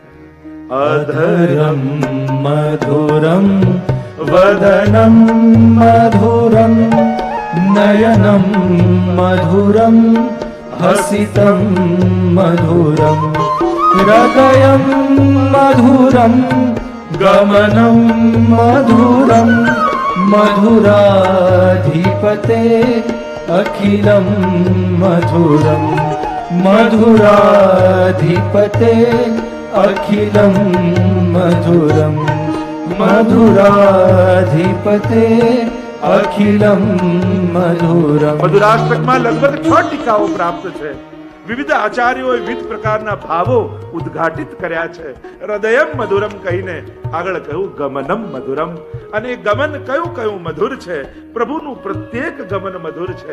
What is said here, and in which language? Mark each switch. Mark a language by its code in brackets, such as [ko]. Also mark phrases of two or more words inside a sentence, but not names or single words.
[sa] અધરમ મધુરમ વદનમ મધુરમ નયનમ મધુરમ હસિતમ મધુરમ હૃદયમ મધુરમ ગમનમ મધુરમ મધુરાધિપતે અખિલમ મધુરમ મધુરાધિપતે અખિલમ મધુરમ મધુરાધિપતે અખિલમ મધુરમ. [gu] મધુરાષ્ટકમાં લગભગ 6 ટીકાઓ પ્રાપ્ત છે. વિવિધ આચાર્યોએ વિવિધ પ્રકારના ભાવો ઉદ્ઘાટિત કર્યા છે. [sa] હૃદયમ મધુરમ [gu] કહીને આગળ કહ્યું [sa] ગમનમ મધુરમ. [gu] અને ગમન કયું કયું મધુર છે? પ્રભુનું પ્રત્યેક ગમન મધુર છે.